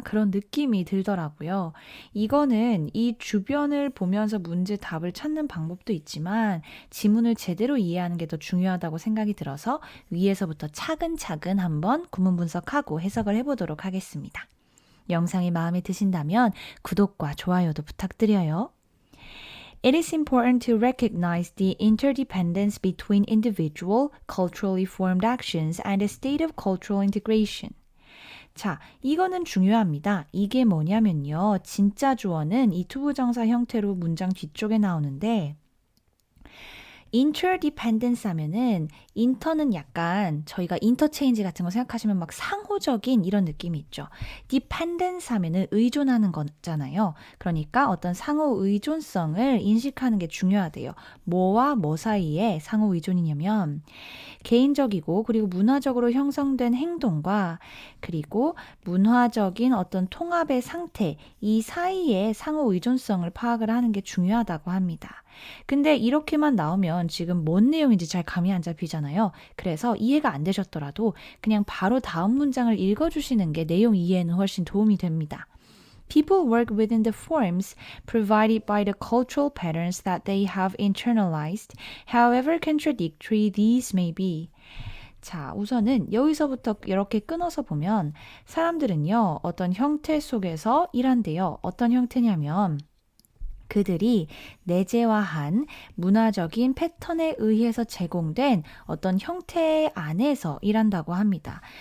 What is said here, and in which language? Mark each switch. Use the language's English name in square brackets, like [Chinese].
[Korean] 그런 느낌이 들더라고요. 이거는 이 주변을 보면서 문제 답을 찾는 방법도 있지만 지문을 제대로 이해하는 게 더 중요하다고 생각이 들어서 위에서부터 차근차근 한번 구문 분석하고 해석을 해보도록 하겠습니다. 영상이 마음에 드신다면 구독과 좋아요도 부탁드려요. [English] It is important to recognize the interdependence between individual, culturally formed actions and a state of cultural integration. [Korean] 자, 이거는 중요합니다. 이게 뭐냐면요. 진짜 주어는 이 투부정사 형태로 문장 뒤쪽에 나오는데 interdependence 하면은 inter는 약간 저희가 인터체인지 같은 거 생각하시면 막 상호적인 이런 느낌이 있죠. dependence 하면은 의존하는 거잖아요. 그러니까 어떤 상호 의존성을 인식하는 게 중요하대요. 뭐와 뭐 사이에 상호 의존이냐면 개인적이고 그리고 문화적으로 형성된 행동과 그리고 문화적인 어떤 통합의 상태 이 사이에 상호 의존성을 파악을 하는 게 중요하다고 합니다. 근데 이렇게만 나오면 지금 뭔 내용인지 잘 감이 안 잡히잖아요. 그래서 이해가 안 되셨더라도 그냥 바로 다음 문장을 읽어주시는 게 내용 이해에는 훨씬 도움이 됩니다. [English] People work within the forms provided by the cultural patterns that they have internalized, however contradictory these may be. [Korean] 자, 우선은 여기서부터 이렇게 끊어서 보면 사람들은요, 어떤 형태 속에서 일한대요. 어떤 형태냐면 그들이 내재화한 문화적인 패턴에 의해서 제공된 어떤 형태 안에서 일한다고 합니다.